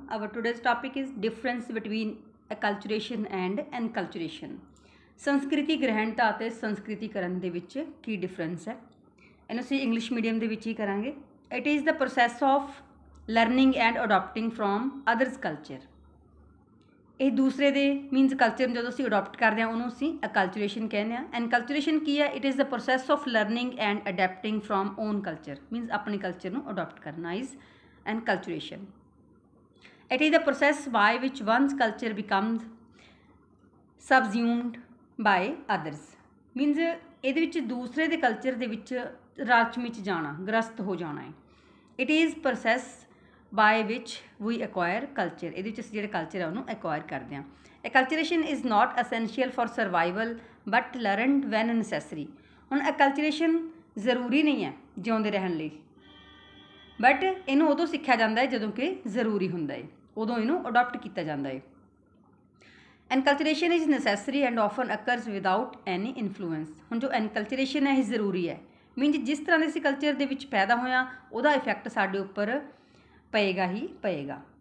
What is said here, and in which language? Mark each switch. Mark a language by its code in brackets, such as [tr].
[en] Our today's topic is difference between acculturation and enculturation. [pa] ਸੰਸਕ੍ਰਿਤੀ ਗ੍ਰਹਿਣਤਾ ਅਤੇ ਸੰਸਕ੍ਰਿਤੀਕਰਨ ਦੇ ਵਿੱਚ ਕੀ ਡਿਫਰੈਂਸ ਹੈ, ਇਹਨੂੰ ਅਸੀਂ ਇੰਗਲਿਸ਼ ਮੀਡੀਅਮ ਦੇ ਵਿੱਚ ਹੀ ਕਰਾਂਗੇ. [en] It is the process of learning and adopting from others culture. [pa] ਇਹ ਦੂਸਰੇ ਦੇ ਮੀਨਸ ਕਲਚਰ ਨੂੰ ਜਦੋਂ ਅਸੀਂ ਅਡੋਪਟ ਕਰਦੇ ਹਾਂ ਉਹਨੂੰ ਅਸੀਂ ਅਕਲਚਰੇਸ਼ਨ ਕਹਿੰਦੇ ਹਾਂ. ਐਨਕਲਚਰੇਸ਼ਨ ਕੀ ਹੈ? [en] it is the process of learning and adapting from own culture, means [pa] ਆਪਣੇ ਕਲਚਰ ਨੂੰ ਅਡੋਪਟ ਕਰਨਾ [en] Is enculturation. It is the process by which one's culture becomes subsumed by others. [pa] Means ਇਹਦੇ ਵਿੱਚ ਦੂਸਰੇ ਦੇ ਕਲਚਰ ਦੇ ਵਿੱਚ ਰਚ ਮਿਚ ਜਾਣਾ, ਗ੍ਰਸਤ ਹੋ ਜਾਣਾ ਹੈ. [en] It is process by which we acquire culture. [pa] ਇਹਦੇ ਵਿੱਚ ਅਸੀਂ ਜਿਹੜੇ ਕਲਚਰ ਹੈ ਉਹਨੂੰ acquire ਕਰਦੇ ਹਾਂ. [en] Acculturation is not essential for survival but learned when necessary. [pa] ਹੁਣ acculturation ਜ਼ਰੂਰੀ ਨਹੀਂ ਹੈ ਜਿਉਂਦੇ ਰਹਿਣ ਲਈ, ਬਟ ਇਹਨੂੰ ਉਦੋਂ ਸਿੱਖਿਆ ਜਾਂਦਾ ਹੈ ਜਦੋਂ ਕਿ ਜ਼ਰੂਰੀ ਹੁੰਦਾ ਹੈ, ਉਦੋਂ ਇਹਨੂੰ ਅਡੋਪਟ ਕੀਤਾ ਜਾਂਦਾ ਹੈ. [en] Enculturation is necessary and often occurs without any influence. [pa] ਹੁਣ ਜੋ ਐਨਕਲਚਰੇਸ਼ਨ ਹੈ ਇਹ ਜ਼ਰੂਰੀ ਹੈ, ਮੀਨਸ ਜਿਸ ਤਰ੍ਹਾਂ ਦੇ ਅਸੀਂ ਕਲਚਰ ਦੇ ਵਿੱਚ ਪੈਦਾ ਹੋਇਆ ਉਹਦਾ ਇਫੈਕਟ ਸਾਡੇ ਉੱਪਰ ਪਏਗਾ ਹੀ ਪਏਗਾ.